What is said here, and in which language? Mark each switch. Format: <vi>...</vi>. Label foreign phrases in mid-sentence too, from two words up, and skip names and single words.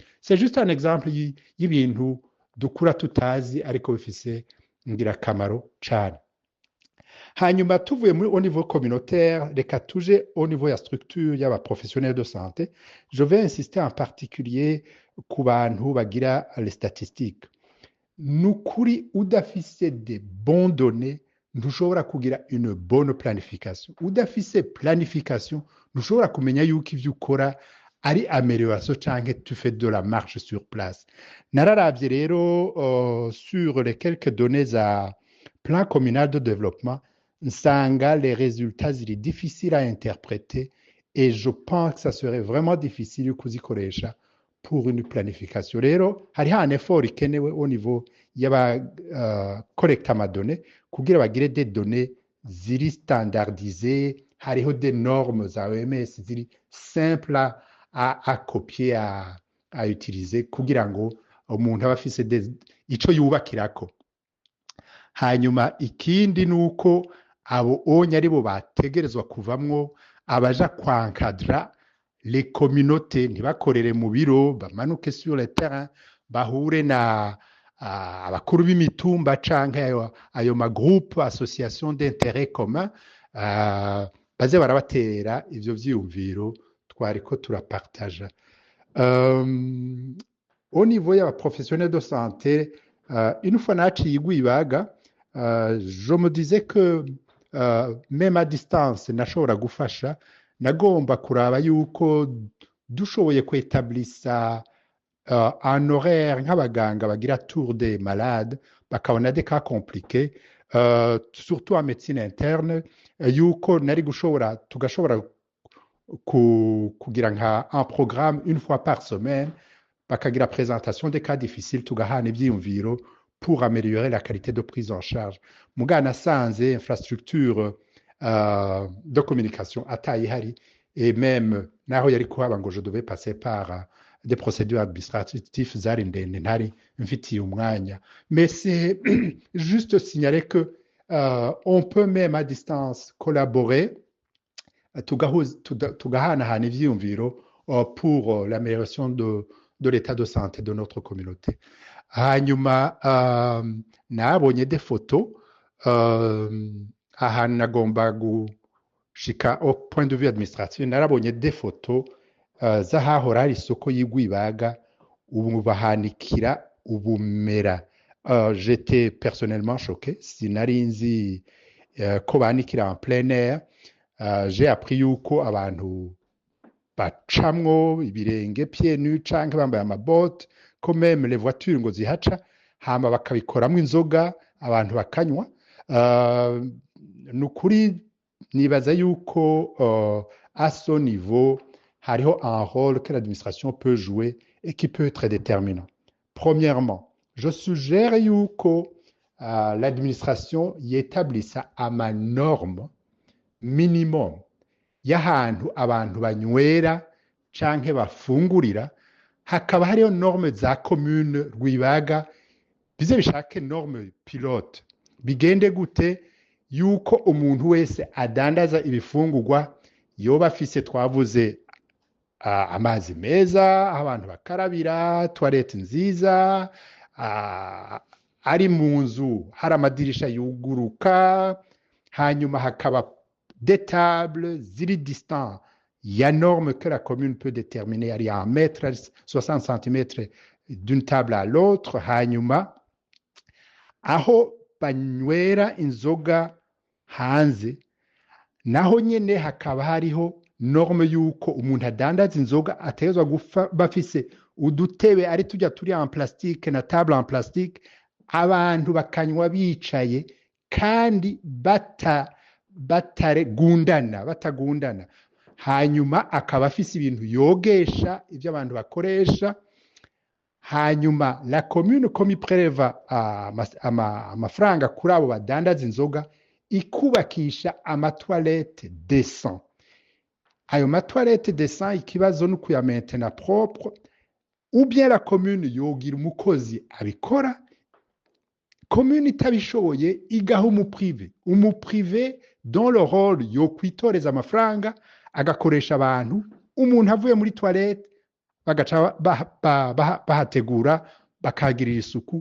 <fr>C'est juste un exemple</fr> <rn>y'ibintu dukura tutazi ariko bifise ingirakamaro cane. Hanyuma tuvuye</rn> <fr>au niveau communautaire,</fr> <rn>reka tuje</rn> <fr>au niveau ya structure y'aba professionnels de santé. Je vais insister en particulier</fr> <rn>ku bantu bagira</rn> <fr>les statistiques.</fr> <rn>ni ukuri udafise</rn> <fr>de bon données</fr> <rn>ntushobora kugira</rn> <fr>une bonne planification.</fr> <rn>Udafise planification ntushobora kumenya yuko ivyo ukora ari amélioration canke</rn> <fr>tu fais de la marche sur place.</fr> <rn>Nararavye rero</rn> <fr>sur les quelques données à plan communal de développement, nsanga les résultats ziri difficiles à interpréter et je pense que ça serait vraiment difficile kuzikoresha pour une planification.</fr> <rn>Rero hariho</rn> <fr>un effort</fr> <rn>ikenewe</rn> <fr>au niveau</fr> <rn>y'aba collecta amadonnées kugira bagire</rn> <fr>des données</fr> <rn>ziri standardisées, hariho</rn> <fr>des normes</fr> <rn>za OMS ziri</rn> <fr>simple à copier, à utiliser</fr> <rn>kugira ngo umuntu aba afise ico yubakirako. Hanyuma ikindi nuko abo onye aribo bategerezwa kuvamwo abaja kwankadra</rn> <fr>les communautés,</fr> <rn>ntibakorere mu biro, bamanuke</rn> <fr>sur le terrain,</fr> <rn>bahure na abakuru b'imitumba canke ayo magroupe</rn> <fr>association d'intérêt commun,</fr> <rn>baze barabatera ivyo vyiyumviro twariko turapartaja.</rn> <fr>Au niveau y'aba professionnels de santé, une fois</fr> <rn>naciye igwibaga,</rn> <fr>je me disais que même à distance</fr> <rn>nashobora gufasha, nagomba kuraba yuko dushoboye kwetablisha</rn> <fr>un horaire</fr> <rn>nk'abaganga bagira</rn> <fr>tour des malades, bakabona des cas compliqués, surtout en médecine interne,</fr> <rn>yuko nari tugashobora kugira nka</rn> <fr>un programme une fois par semaine, bakagira présentation des cas difficiles,</fr> <rn>tugahana ivyiyumviro</rn> <fr>pour améliorer la qualité de prise en charge.</fr> <rn>Muga nasanze</rn> <fr>infrastructure de communication atayihari, et même</fr> <rn>naho yari kuhaba ngo</rn> <fr>je devais passer par des procédures administratives</fr> <rn>zari ndende ntari mfitiye umwanya.</rn> <fr>Mais c'est juste signaler que on peut même à distance collaborer,</fr> <rn>tugahanahana ivyiyumviro</rn> <fr>pour l'amélioration de l'état de santé de notre communauté.</fr> <rn>Hanyuma nabonye</rn> <fr>des photos</fr> <rn>ahantu nagomba gushika</rn> <fr>au point de vue administratif,</fr> <rn>narabonye</rn> <fr>des photos</fr> <rn>z'ahahora hari isoko y'igwibaga, ubu bahanikira ubumera.</rn> <fr>J'étais personnellement choqué,</fr> <rn>sinari nzi ko banikira</rn> <fr>en plein air. J'ai appris</fr> <rn>yuko abantu bacamwo ibirenge</rn> <fr>pieds nus</fr> <rn>canke bambaye amabote, ko</rn> <fr>même les voitures</fr> <rn>ngo zihaca, hama bakabikoramwo inzoga abantu bakanywa. Nukuri nibaza yuko</rn> <fr>à ce niveau hariho un rôle que l'administration peut jouer et qui peut être déterminant. Premièrement, je suggère</fr> <rn>yuko l'administration yétablissa ama</rn> <fr>norme minimum</fr> <rn>y'ahantu abantu banywera canke bafungurira, hakaba hariho norme za commune Rwibaga bize bishake</rn> <fr>norme pilote.</fr> <rn>Bigende gute yuko umuntu wese adandaza ibifungurwa yoba afise, twavuze amazi meza, abantu bakarabira, toilette nziza, ari mu nzu hari amadirisha yuguruka, hanyuma hakaba</rn> <fr>des tables</fr> <rn>ziri distant.</rn> <fr>Il y a norme que la commune peut déterminer, il y a 1 mètre, 60 cm d'une table à l'autre.</fr> <rn>Hanyuma aho banywera inzoga hanze naho nyene hakaba hariho norme yuko umuntu adandaza inzoga ategezwa bafise udutebe ari tujya turi</rn> <fr>en plastique</fr> <rn>na</rn> <fr>table en plastique,</fr> <rn>abantu bakanywa bicaye kandi batagundana. Hanyuma akaba afise ibintu yogesha ivyo abantu bakoresha. Hanyuma</rn> <fr>la commune comme</fr> <rn>ipreleva amafaranga kuri abo badandaza inzoga, ikubakisha amatoilette décent. Ayo matoilette décent ikibazo no kuya maintenir propre,</rn> <fr>ou bien la commune</fr> <rn>yogira umukozi abikora, commune itabishoboye igaha umuprivé</rn> <fr>dans le rôle</fr> <rn>yo kwitoreza amafaranga agakoresha abantu, umuntu avuye muri toilette bagaca bahategura bakagirira isuku.</rn>